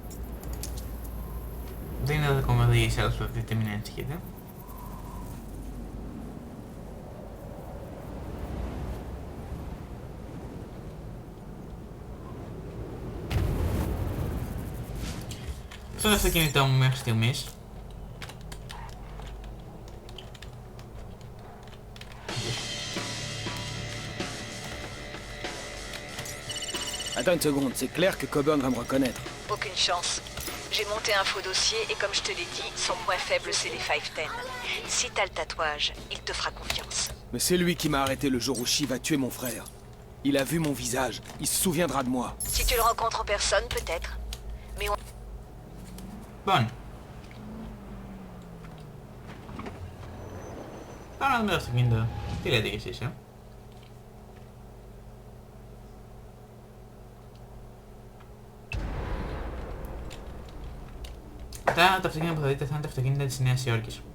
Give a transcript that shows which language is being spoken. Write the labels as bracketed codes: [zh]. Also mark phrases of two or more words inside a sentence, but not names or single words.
[el] Δεν είναι ακόμα οδήγηση, αλλά στο δείτε, μην ανησυχείτε. Αυτό είναι το αυτοκίνητό μου μέχρι στιγμής. [fr] Attends une seconde, c'est clair que Coburn va me reconnaître. Aucune chance. J'ai monté un faux dossier et comme je te l'ai dit, son point faible c'est les 510. Si t'as le tatouage, il te fera confiance. Mais c'est lui qui m'a arrêté le jour où Shiv a tué mon frère. Il a vu mon visage, il se souviendra de moi. Si tu le rencontres en personne, peut-être. Mais on... Bon. [el] Πάμε να δούμε το αυτοκίνητο. Τι λέτε κι εσείς, Τα αυτοκίνητα που θα δείτε θα είναι τα αυτοκίνητα της Νέας Υόρκης.